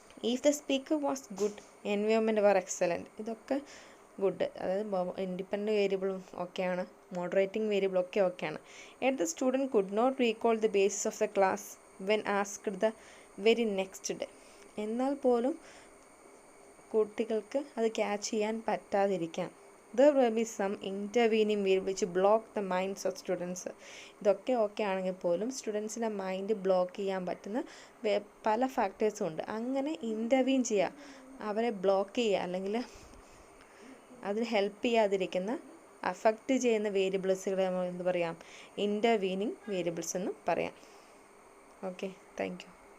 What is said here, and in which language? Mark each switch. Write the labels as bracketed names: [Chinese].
[English] If the speaker was good, environment were excellent. [Malayalam] ഇതൊക്കെ good, അതായത് independent വേരിയബിളും ഓക്കെയാണ്, മോഡറേറ്റിംഗ് വേരിയബിളും ഒക്കെ ഓക്കെയാണ്. [English] Yet the student could not recall the basis of the class when asked the very next day. [Malayalam] എന്നാൽ പോലും കുട്ടികൾക്ക് അത് ക്യാച്ച് ചെയ്യാൻ പറ്റാതിരിക്കാം. [English] There will be some intervening variable which block the minds of students. [Malayalam] ഇതൊക്കെ okay ആണെങ്കിൽ പോലും സ്റ്റുഡൻസിൻ്റെ mind block ചെയ്യാൻ പറ്റുന്ന പല ഫാക്ടേഴ്സും ഉണ്ട്. അങ്ങനെ ഇൻ്റർവീൻ ചെയ്യുക, അവരെ ബ്ലോക്ക് ചെയ്യുക, അല്ലെങ്കിൽ അതിന് ഹെൽപ്പ് ചെയ്യാതിരിക്കുന്ന അഫക്റ്റ് ചെയ്യുന്ന വേരിയബിൾസുകളെ നമ്മൾ എന്ത് പറയാം, ഇൻ്റർവീനിങ് വേരിയബിൾസ് എന്ന് പറയാം. Okay, thank you.